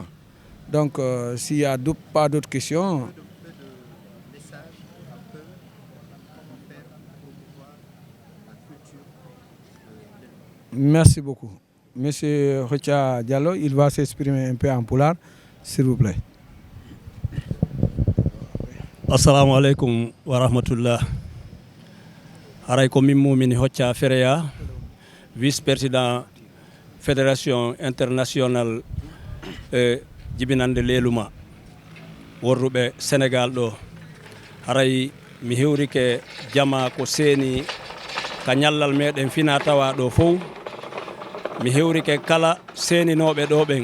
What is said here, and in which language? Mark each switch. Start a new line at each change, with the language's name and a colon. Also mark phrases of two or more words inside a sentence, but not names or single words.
French: Donc s'il n'y a pas d'autres questions... Merci beaucoup. Monsieur Rocha Diallo, il va s'exprimer un peu en poulard, s'il vous plaît.
Arabic: السلام عليكم ورحمة الله.
Fula: Haray ko min mumini Hocca Fereya,
French: vice-président fédération internationale
Fula: jibinande leeluma worruɓe Sénégal ɗo. Haray mi hewrike jama ko seeni ka ñallal meɗen fina tawa ɗo fof. Mi hewrike kala seeninoɓe ɗo ɓen.